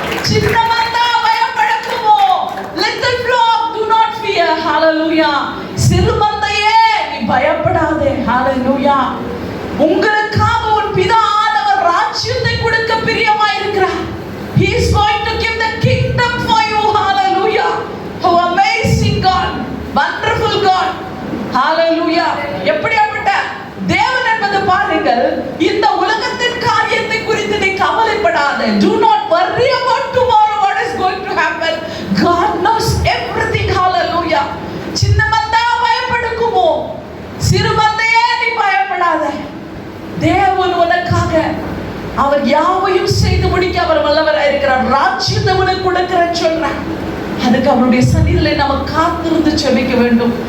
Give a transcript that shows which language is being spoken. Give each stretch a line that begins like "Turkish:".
Tamil: சின்னமந்தா பயப்படக்குமோ,
English: little flock, do not fear.
Tamil: ஹalleluya. சிறுமந்தையே நீ பயப்படாதே. ஹalleluya. உங்களுக்காக உன் பிதா ஆண்டவர் ராஜ்யத்தை கொடுக்க பிரியமாயிருக்கிறார்.
English: He is going to give the kingdom for you. Hallelujah. How amazing God, wonderful God. Hallelujah.
Tamil: எப்படிப்பட்ட தேவன் என்பது பாருங்கள். இந்த உலகத்தின் காரியத்தை குறித்து நீ கவலைப்படாதே.
English: Do not worry about tomorrow, what is going to happen. God knows everything. Hallelujah.
Tamil: சின்னமந்தா பயப்படுக்குமோ, சிறுமந்தையே நீ பயப்படாதே. தேவன் உனக்காக அவர் யாவையும் செய்து முடிக்க அவர் வல்லவராய் இருக்கிறார். ராஜ்யத்தை உனக்கு கொடுக்கிறேன்னு சொல்றார். அதுக்கு அவருடைய சன்னிதியிலே நம்ம காத்திருந்து ஜெபிக்க வேண்டும்.